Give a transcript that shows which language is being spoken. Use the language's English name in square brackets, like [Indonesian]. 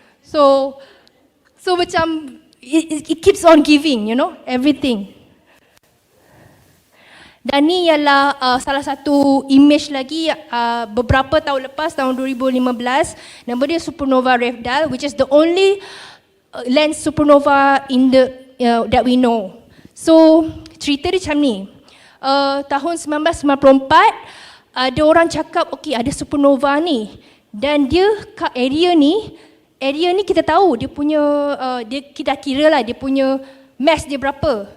[English] So macam it keeps on giving, you know, everything. [Malay] Dan ni ialah salah satu image lagi beberapa tahun lepas, tahun 2015. Nama dia supernova Revdal, [English] which is the only lens supernova in the that we know. [Malay] So cerita dia macam ni. Tahun 1994 ada orang cakap okey ada supernova ni, dan dia kat area ni kita tahu dia punya kita kira lah dia punya mass dia berapa.